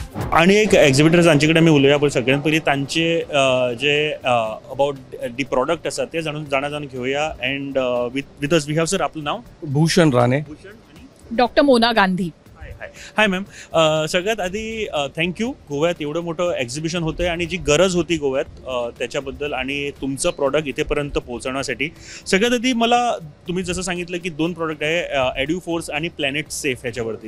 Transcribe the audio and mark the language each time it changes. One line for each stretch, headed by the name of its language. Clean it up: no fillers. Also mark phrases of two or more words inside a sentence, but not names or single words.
Konkani: आणि एक एक्झिबिटर जांचेकडे आमी उलोवया, पण सगळ्यांत पयलीं तांचे जे
English: about the product
Konkani: आसा ते जाणून घेवया.
English: and with us we have sir,
Marathi: आपलं नाव?
English: भूषण राणे. डॉक्टर मोना गांधी. hi ma'am.
Marathi: सगळ्यात आधी थँक्यू. गोव्यात एवढं मोठं एक्झिबिशन होतं आणि जी गरज होती गोव्यात त्याच्याबद्दल आणि तुमचं प्रॉडक्ट इथेपर्यंत पोहोचवण्यासाठी. सगळ्यात आधी मला तुम्ही जसं सांगितलं की 2 प्रॉडक्ट आहे, एड्युफोर्स आणि प्लॅनेट सेफ ह्याच्यावरती.